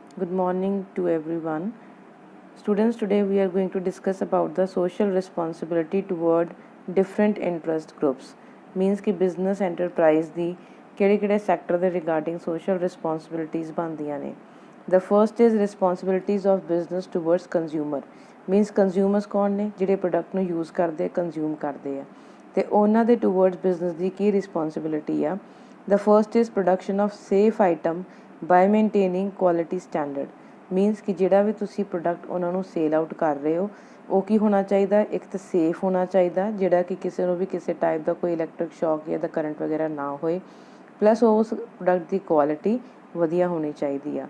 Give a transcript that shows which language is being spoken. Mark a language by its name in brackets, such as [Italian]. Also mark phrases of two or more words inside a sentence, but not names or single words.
[English] Good morning to everyone. Students, today we are going to discuss about the social responsibility toward different interest groups. [Punjabi] Means कि [English] business enterprise [Punjabi] ਦੀ ਕਿਹੜੇ sector ਦੇ regarding [English] social responsibilities [Punjabi] ਬਣਦੀਆਂ ਨੇ. [English] The first is responsibilities of business towards consumer. Means consumers [Punjabi] ਕੌਣ ਨੇ ਜਿਹੜੇ product ਨੂੰ use ਕਰਦੇ consume ਕਰਦੇ ਆ ਤੇ ਉਹਨਾਂ ਦੇ [English] towards business [Punjabi] ਦੀ ਕੀ responsibility ਆ. [English] The first is production of safe item by maintaining quality standard means [Punjabi] ਕਿ ਜਿਹੜਾ ਵੀ ਤੁਸੀਂ ਪ੍ਰੋਡਕਟ ਉਹਨਾਂ ਨੂੰ [English] sell out [Punjabi] ਕਰ ਰਹੇ ਹੋ ਉਹ ਕੀ ਹੋਣਾ ਚਾਹੀਦਾ, ਇੱਕ ਤਾਂ ਸੇਫ ਹੋਣਾ ਚਾਹੀਦਾ ਜਿਹੜਾ ਕਿ ਕਿਸੇ ਨੂੰ ਵੀ ਕਿਸੇ ਟਾਈਪ ਦਾ ਕੋਈ [English] electric shock [Punjabi] ਜਾਂ ਦਾ ਕਰੰਟ ਵਗੈਰਾ ਨਾ ਹੋਏ, ਪਲੱਸ ਉਸ ਪ੍ਰੋਡਕਟ ਦੀ ਕੁਆਲਿਟੀ ਵਧੀਆ ਹੋਣੀ ਚਾਹੀਦੀ ਆ।